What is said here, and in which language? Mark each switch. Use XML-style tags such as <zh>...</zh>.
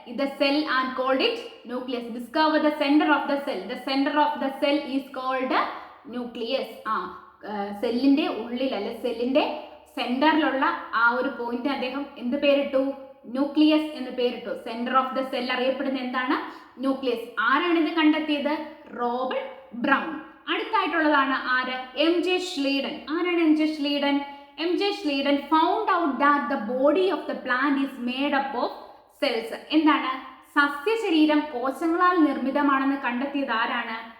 <en>The cell and called it nucleus. Discover the center of the cell. The center of the cell is called nucleus.</en> <ml>സെല്ലിന്റെ ഉള്ളിൽ അല്ലെ സെല്ലിന്റെ സെന്ററിലുള്ള ആ ഒരു point അദ്ദേഹം എന്ത് പേരിട്ടു? ന്യൂക്ലിയസ് എന്ന് പേരിട്ടു.</ml> <en>centre of the cell</en> <ml>അറിയപ്പെടുന്ന എന്താണ്? ന്യൂക്ലിയസ്. ആരാണ് ഇത് കണ്ടെത്തിയത്? Robert brown. അടുത്തായിട്ടുള്ളതാണ് ആര്? MJ Schleiden.</ml> <en>ആരാണ് MJ Schleiden? MJ Schleiden found out that the body of the plant is made up of cells.</en> <ml>എന്താണ്? സസ്യശരീരം കോശങ്ങളാൽ നിർമ്മിതമാണെന്ന് കണ്ടെത്തിയത് ആരാണ്?</ml>